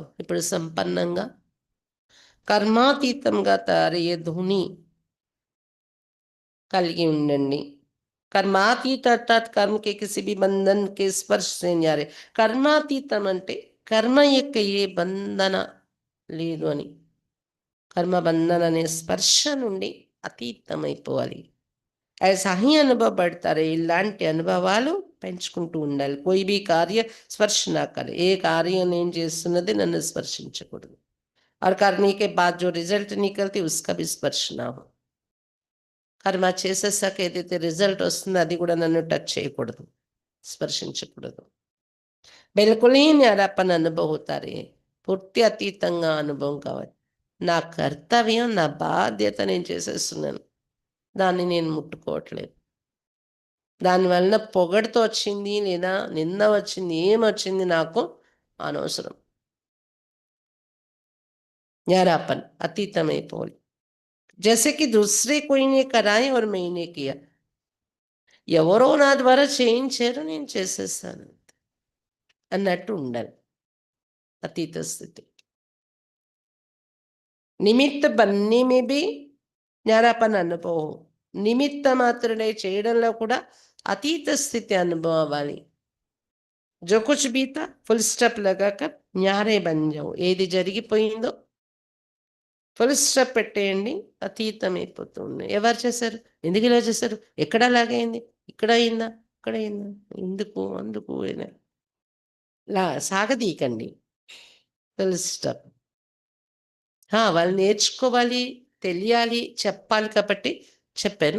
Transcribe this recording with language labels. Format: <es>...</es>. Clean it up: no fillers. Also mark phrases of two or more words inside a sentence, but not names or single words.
<te>ఇప్పుడు సంపన్నంగా కర్మాతీతంగా తయారయ్యే ధుని కలిగి ఉండండి.</te> <hi>कर्मातीत अर्थात कर्म के किसी भी बंधन के स्पर्श से नहीं आ रहे.</hi> <te>कर्मातीతం అంటే కర్మ యొక్క ఏ బంధన లేదు అని. కర్మ బంధన అనే స్పర్శ నుండి అతీతమైపోవాలి.</te> <hi>ऐसा ही अनुभव बढ़ता रहे.</hi> <te>ఇలాంటి అనుభవాలు పెంచుకుంటూ ఉండాలి.</te> <hi>कोई भी कार्य स्पर्श ना करे.</hi> <te>ఏ కార్యం నేను చేస్తున్నది నన్ను స్పర్శించకూడదు.</te> <hi>और करने के बाद जो रिजल्ट निकलती उसका भी स्पर्श ना हो.</hi> <te>కర్మ చేసేసాక ఏదైతే రిజల్ట్ వస్తుందో అది కూడా నన్ను టచ్ చేయకూడదు, స్పర్శించకూడదు.</te> <hi>బిల్కుల్ ही न्यारापन अनुभव होता रहे.</hi> <te>పూర్తి అతీతంగా అనుభవం కావాలి. నా కర్తవ్యం, నా బాధ్యత నేను చేసేస్తున్నాను, దాన్ని నేను ముట్టుకోవట్లేదు. దానివలన పొగడుతో వచ్చింది లేదా నింద వచ్చింది, ఏమొచ్చింది నాకు అనవసరం. న్యారాపన్ అతీతమైపోవాలి.</te> <hi>जैसे कि दूसरे कोई ने कराए और मैंने किया.</hi> <te>ఎవరో నా ద్వారా చేయించారు, నేను చేసేస్తాను అన్నట్టు ఉండాలి అతీత స్థితి.</te> <hi>निमित्त बनने में भी न्यारापन अनुभव.</hi> <te>నిమిత్త మాత్రమే చేయడంలో కూడా అతీత స్థితి అనుభవం అవ్వాలి.</te> <hi>जो कुछ भी था</hi> <en>full stop</en> <hi>लगाकर न्यारे बन जाओ.</hi> <te>ఏది జరిగిపోయిందో</te> <en>full stop</en> <te>పెట్టేయండి. అతీతమైపోతూ ఉన్నాయి. ఎవరు చేశారు? ఎందుకు ఇలా చేశారు? ఎక్కడ లాగయింది? ఇక్కడ అయిందా? అక్కడ అయిందా? ఎందుకు? అందుకు ఇలా సాగదీయకండి.</te> <en>full stop.</en> <te>వాళ్ళు నేర్చుకోవాలి, తెలియాలి, చెప్పాలి కాబట్టి చెప్పాను.</te>